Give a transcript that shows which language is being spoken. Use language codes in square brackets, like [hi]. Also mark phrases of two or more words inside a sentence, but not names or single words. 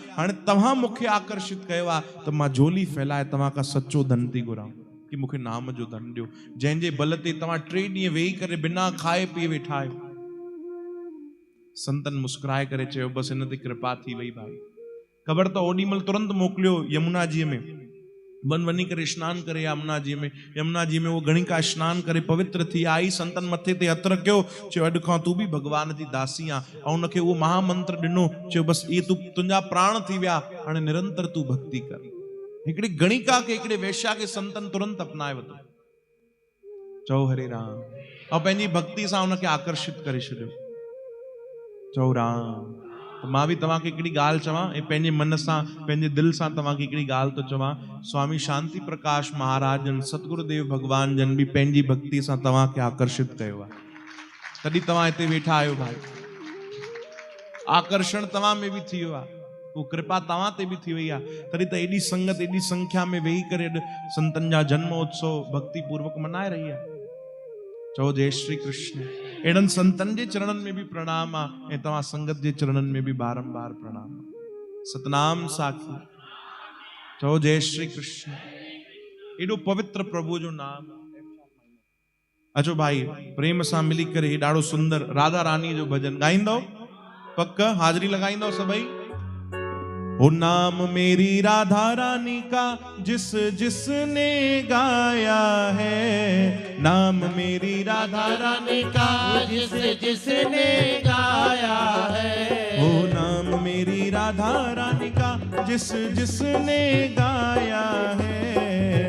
[sd] हाणे तव्हां मूंखे आकर्षित कयो आहे त मां झोली फैलाए तव्हां खां सच्चो धन थी घुरां कि मूंखे नाम जो धन ॾियो, जंहिंजे बल ते तव्हां 3 ॾींहं वेही करे बिना खाए पीए वेठा आहियो। संतन मुस्कुराए करे चयो बस हिन ते कृपा थी वई भाई। ख़बर त ओॾी महिल तुरंत मोकिलियो यमुना जी में, वञी करे स्नान करे यमुना जी में वो गणिका स्नान करे पवित्र थी आई, संतन मथे ते हथ रखियो, चयो अॼु खां तू भी भगवान जी दासी आ, ऐं उनखे उहो महामंत्र ॾिनो, चयो बस ये तुंहिंजा प्राण थी विया, हाणे निरंतर तू भक्ति कर। हिकिड़ी गणिका खे, हिकिड़े वेश्या खे संतन तुरंत अपनाए वरितो, चओ हरे राम, ऐं पंहिंजी भक्ति सां उनखे आकर्षित करे छॾियो, चओ राम। तो मां भी तव्हांखे हिकिड़ी ॻाल्हि चवां, ऐं पंहिंजे मन सां पंहिंजे दिल सां तव्हांखे हिकिड़ी ॻाल्हि तो चवां। स्वामी शांति प्रकाश महाराज जन, सतगुरुदेव भगवान जन भी पंहिंजी भक्ति सां तव्हांखे आकर्षित कयो आहे, तॾहिं तव्हां हिते वेठा आहियो भाई। आकर्षण तव्हां में बि थी वियो आहे, वो कृपा तव्हां ते बि थी वई आहे, तॾहिं त एॾी संगत एॾी संख्या में वेही करे संतन जा जन्मोत्सव भक्ति पूर्वक मनाए रही आहे। चओ [hi] जय श्री कृष्ण। [sd] एड़न संतन जे चरणन में भी प्रणाम आ ऐं तव्हां संगत जे चरणन में भी बारंबार प्रणाम। सतनाम साखी। चओ [hi] जय श्री कृष्ण। [sd] एडो पवित्र प्रभु जो नाम। अचो भाई प्रेम सां मिली करे ॾाढो सुंदर राधा रानी जो भजन गाईंदो, पक हाज़री लगाईंदो सभई। [hi] ओ नाम मेरी राधा रानी का जिस जिसने गाया है, नाम मेरी राधा रानी का जिस जिसने गाया है। ओ नाम मेरी राधा रानी का जिस जिसने गाया है,